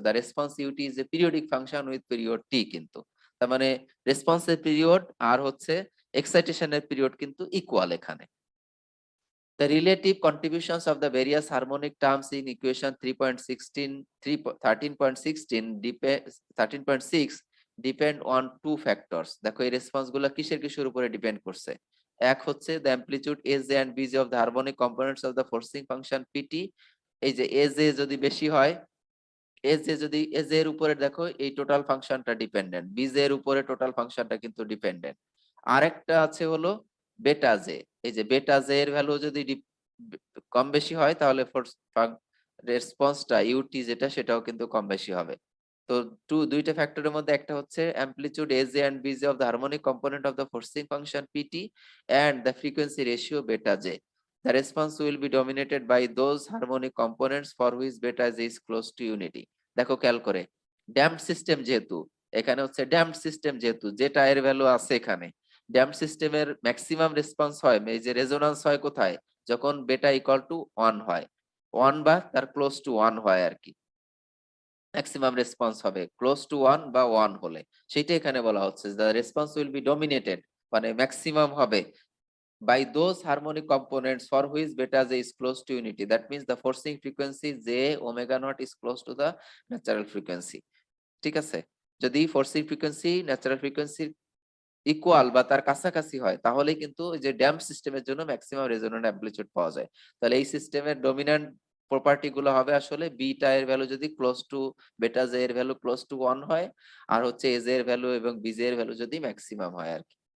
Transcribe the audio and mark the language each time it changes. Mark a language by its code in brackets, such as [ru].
[en] The response u t is a periodic function with period t. [bn] কিন্তু তার মানে রেসপন্সের পিরিয়ড আর হচ্ছে এক্সাইটেশনের পিরিয়ড কিন্তু ইকুয়াল এখানে। [en] The relative contributions of the various harmonic terms in equation 13.6 depend on two factors. [bn] দেখো এই response গুলো কিসের উপরে ডিপেন্ড করছে? এক হচ্ছে [en] the amplitude Aj and Bj of the harmonic components of the forcing function Pt। [bn] এই যে Aj যদি বেশি হয়, এজ এর উপরে দেখো এই টোটাল ফাংশনটা ডিপেন্ডেন্ট, বিজ এর উপরে টোটাল ফাংশনটা কিন্তু ডিপেন্ডেন্ট। আরেকটা আছে হলো বেটা জে। এই যে বেটা জে এর ভ্যালু যদি কম বেশি হয় তাহলে রেসপন্সটা ইউটি যেটা সেটাও কিন্তু কম বেশি হবে। তো দুইটা ফ্যাক্টরের মধ্যে একটা হচ্ছে [en] Amplitude a j and b j of the harmonic component of the forcing function p t and the frequency ratio beta j. The response will be dominated by those harmonic components for which beta j is close to unity. [bn] দেখো খেয়াল করে, damp system যেহেতু, এখানে হচ্ছে damp system যেহেতু যেটা এর ভ্যালু আছে এখানে, ড্যাম্প সিস্টেমের ম্যাক্সিমাম রেসপন্স হয়, এই যে রেজোন্যান্স হয় কোথায়? যখন বেটা ইকুয়াল টু 1 হয়, 1 বা তার ক্লোজ টু 1 হয় আর কি। ম্যাক্সিমাম রেসপন্স হবে ক্লোজ টু 1 বা 1 হলে, সেটা এখানে বলা হচ্ছে [en] the response will be dominated, [bn] মানে ম্যাক্সিমাম হবে [en] by those harmonic components for which beta j is close to unity. That means the forcing frequency j omega naught is close to the natural frequency. [bn] ঠিক আছে? যদি forcing frequency natural ফ্রিকোয়েন্সির equal বা তার কাছাকাছি হয় তাহলেই কিন্তু এই যে ড্যাম্প সিস্টেমের জন্য ম্যাক্সিমাম রেজোন্যান্ট অ্যামপ্লিটিউড পাওয়া যায়। তাহলে এই সিস্টেমের ডমিন্যান্ট প্রপার্টি গুলো হবে আসলে বিটা এর ভ্যালু যদি ক্লোজ টু বেটা জে এর ভ্যালু ক্লোজ টু 1 হয়, আর হচ্ছে এজ এর ভ্যালু এবং বিজে এর ভ্যালু যদি ম্যাক্সিমাম হয় আর কি।